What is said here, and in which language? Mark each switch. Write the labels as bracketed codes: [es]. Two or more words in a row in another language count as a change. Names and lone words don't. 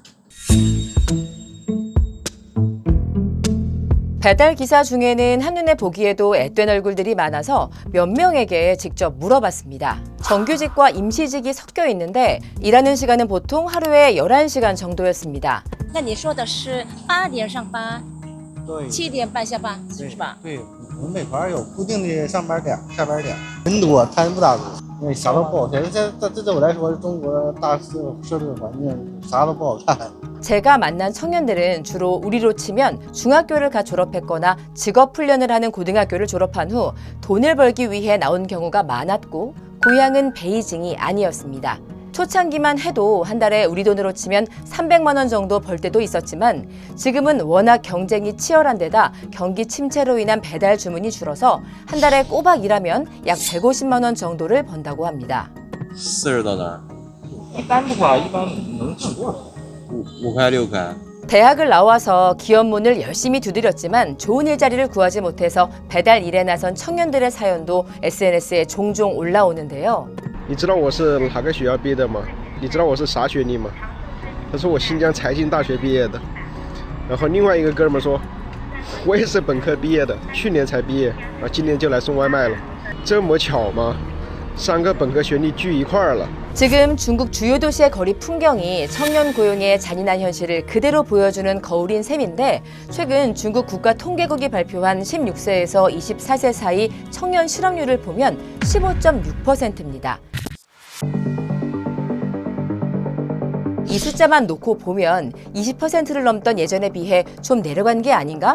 [ko] 배달 기사 중에는 한눈에 보기에도 앳된 얼굴들이 많아서 몇 명에게 직접 물어봤습니다. 정규직과 임시직이 섞여 있는데 일하는 시간은 보통 하루에 11시간 정도였습니다. [zh] 那你说的是8点上班，对 7点半下班，是吧？对，我们每盘有固定的上班点、下班点，人多摊不打住，因为啥都不好看。这对我来说，中国大社会环境啥都不好看。 [ko] 제가 만난 청년들은 주로 우리로 치면 중학교를 갓 졸업했거나 직업훈련을 하는 고등학교를 졸업한 후 돈을 벌기 위해 나온 경우가 많았고 고향은 베이징이 아니었습니다. 초창기만 해도 한 달에 우리 돈으로 치면 300만 원 정도 벌 때도 있었지만 지금은 워낙 경쟁이 치열한 데다 경기 침체로 인한 배달 주문이 줄어서 한 달에 꼬박 일하면 약 150만 원 정도를 번다고 합니다. [zh] 40 到哪儿？一般的话，一般能吃多少？ 5块6块。 [ko] 대학을 나와서 기업 문을 열심히 두드렸지만 좋은 일자리를 구하지 못해서 배달 일에 나선 청년들의 사연도 SNS에 종종 올라오는데요. [zh] 你知道我是哪个学校毕业的吗？你知道我是啥学历吗？他说我新疆财经大学毕业的。然后另外一个哥们说，我也是本科毕业的，去年才毕业，今年就来送外卖了。这么巧吗？3个本科学历聚一块儿了。 [ko] 지금 중국 주요 도시의 거리 풍경이 청년 고용의 잔인한 현실을 그대로 보여주는 거울인 셈인데 최근 중국 국가통계국이 발표한 16세에서 24세 사이 청년 실업률을 보면 15.6%입니다. 이 숫자만 놓고 보면 20%를 넘던 예전에 비해 좀 내려간 게 아닌가?